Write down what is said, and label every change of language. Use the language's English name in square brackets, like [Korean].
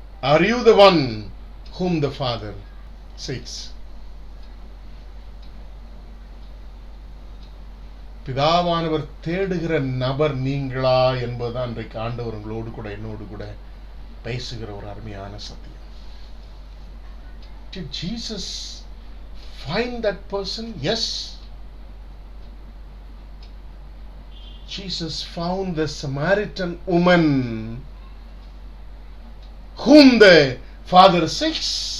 [English] Are you the one whom the Father seeks? [Tamil] பிதாவானவர் தேடுகிற நபர் நீங்களா என்பதுதான் இன்றைக்கு ஆண்டவர் உங்களோடு கூட என்னோடு கூட பேசுகிற ஒரு அருமையான சத்தியம். [English] Did Jesus find that person? Yes. Jesus found the Samaritan woman whom the Father seeks.